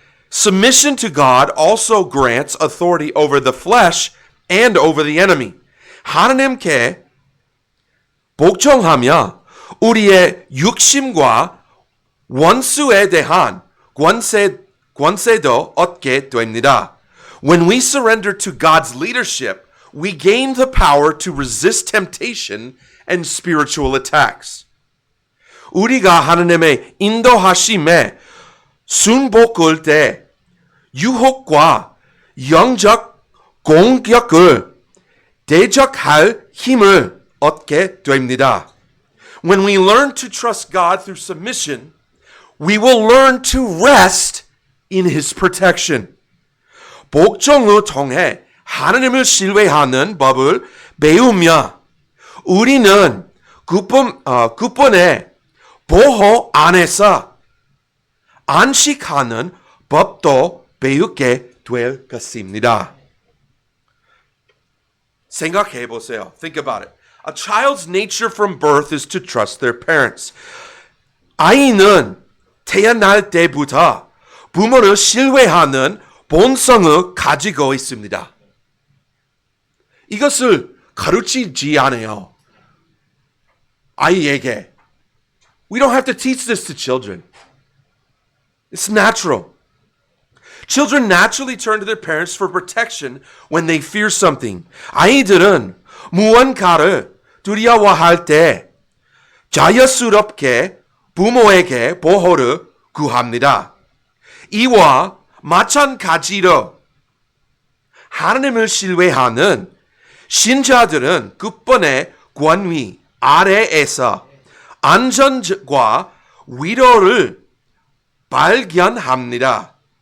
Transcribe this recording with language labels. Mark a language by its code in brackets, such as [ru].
[en] Submission to God also grants authority over the flesh and over the enemy. [ko] 하나님께 복종하며 우리의 육심과 원수에 대한 권세도 얻게 됩니다. [en] When we surrender to God's leadership, we gain the power to resist temptation and spiritual attacks. [ko] 우리가 하나님의 인도하심에 순복할 때 유혹과 영적 공격을 대적할 힘을 얻게 됩니다. [en] When we learn to trust God through submission, we will learn to rest in His protection. [ko] 복종을 통해 하나님을 신뢰하는 법을 배우며 우리는 그분의 보호 안에서 안식하는 법도 배우게 될 것입니다. 생각해 보세요. [en] Think about it. A child's nature from birth is to trust their parents. [ko] 아이는 태어날 때부터 부모를 신뢰하는 본성을 가지고 있습니다. 이것을 가르치지 않아요. 아이에게. [en] We don't have to teach this to children. It's natural. Children naturally turn to their parents for protection when they fear something. [ko] 아이들은 무언가를 두려워할 때 자연스럽게 부모에게 보호를 구합니다. 이와 마찬가지로 하나님을 신뢰하는 신자들은 그분의 권위 아래에서 안전과 위로를 발견합니다.